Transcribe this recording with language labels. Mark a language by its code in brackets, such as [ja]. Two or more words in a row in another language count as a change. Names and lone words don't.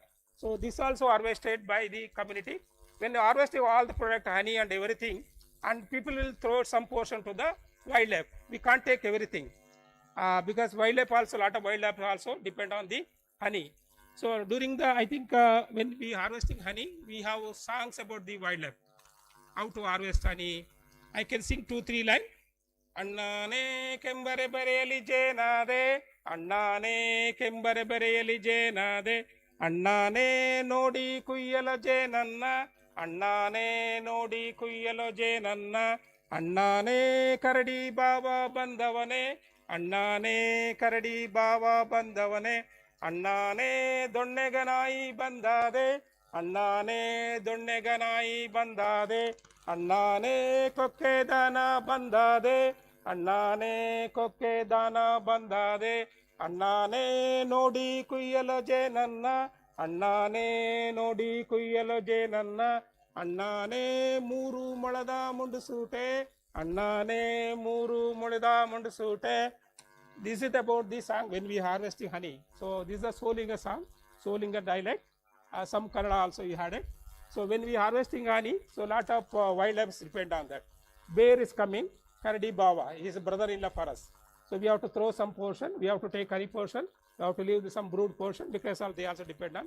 [en] So this also harvested by the community. When they harvest all the product, honey and everything, and people will throw some portion to the wildlife. We can't take everything because wildlife also, a lot of wildlife also depend on the honey. So during the, I think when we harvesting honey, we have songs about the wildlife, how to harvest honey. I can sing 2-3 lines. [kn] ಅಣ್ಣಾನೇ ಕೆಂಬರೆ ಬರೆಯಲಿ ಜೇನಾದೆ, ಅಣ್ಣಾನೇ ಕೆಂಬರೆ ಬರೆಯಲಿ ಜೇನಾದೆ, ಅಣ್ಣಾನೇ ನೋಡಿ ಕುಯ್ಯಲು ಜೇನನ್ನ, ಅಣ್ಣಾನೇ ನೋಡಿ ಕುಯ್ಯಲೋ ಜೇನನ್ನ, ಅಣ್ಣಾನೇ ಕರಡಿ ಬಾಬ ಬಂದವನೆ, ಅಣ್ಣಾನೇ ಕರಡಿ ಬಾಬ ಬಂದವನೆ, ಅಣ್ಣಾನೇ ದೊಣ್ಣೆಗನಾಯಿ ಬಂದಾದೆ, ಅಣ್ಣಾನೇ ದೊಣ್ಣೆಗನಾಯಿ ಬಂದಾದೆ, ಅಣ್ಣಾನೇ ಕೊಕ್ಕೆ ದಾನ ಬಂದಾದೆ, ಅಣ್ಣಾನೇ ಕೊಕ್ಕೆ ದಾನ ಬಂದಾದೆ, ಅಣ್ಣಾನೇ ನೋಡಿ ಕುಯ್ಯಲು ಜೇನನ್ನ, ಅಣ್ಣಾನೇ ನೋಡಿ ಕುಯ್ಯಲು ಜೇನನ್ನ, ಅಣ್ಣಾನೇ ಮೂರು ಮೊಳದ ಮುಂಡುಸೂಟೆ, ಅಣ್ಣಾನೇ ಮೂರು ಮೊಳದ ಮುಂಡುಸೂಟೆ. [en] This is about the song when we harvesting honey. So this is a Solinga song, Solinga dialect. Some Kannada also we had it. So when we harvesting honey, so lot of wildlife depend on that. Bear is coming, Karadi Baba, he is a brother-in-law for us. So we have to throw some portion, we have to take honey portion, we have to leave some brood portion because of they also depend on.